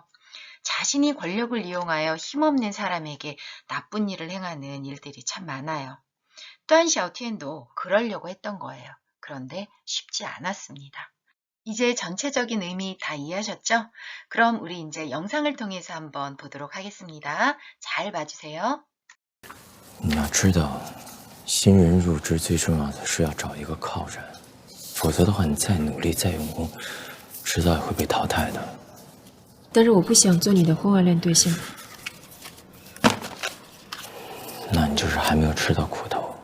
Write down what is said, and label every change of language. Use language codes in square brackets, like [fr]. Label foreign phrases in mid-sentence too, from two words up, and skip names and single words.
[ko] 자신이 권력을 이용하여 힘없는 사람에게 나쁜 일을 행하는 일들이 참 많아요. 뚜안 샤오티엔도 그러려고 했던 거예요. 그런데 쉽지 않았습니다. 이제 전체적인 의미 다 이해하셨죠? 그럼 우리 이제 영상을 통해서 한번 보도록 하겠습니다. 잘 봐주세요. [zh] 你要知道，新人入职最重要的是要找一个靠山，否则的话，你再努力再用功，迟早也会被淘汰的。但是我不想做你的婚外恋对象。那你就是还没有吃到苦头。